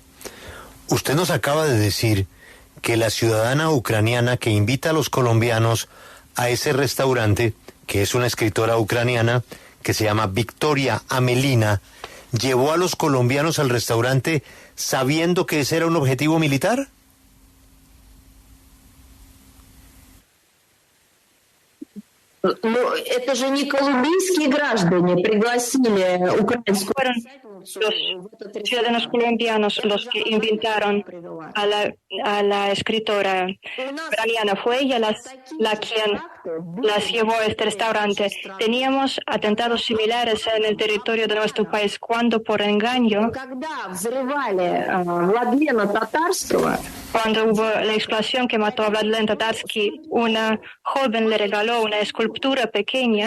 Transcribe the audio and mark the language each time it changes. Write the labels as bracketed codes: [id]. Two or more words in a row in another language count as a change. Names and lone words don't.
[es] Usted nos acaba de decir que la ciudadana ucraniana que invita a los colombianos a ese restaurante, que es una escritora ucraniana que se llama Victoria Amelina, llevó a los colombianos al restaurante sabiendo que ese era un objetivo militar? [ru] Это же не колумбийские граждане пригласили украинскую [es] Los ciudadanos colombianos los que invitaron a la escritora ucraniana. Fue ella la quien las llevó a este restaurante. Teníamos atentados similares en el territorio de nuestro país cuando por engaño, cuando hubo la explosión que mató a Vladlen Tatarsky, una joven le regaló una escultura pequeña.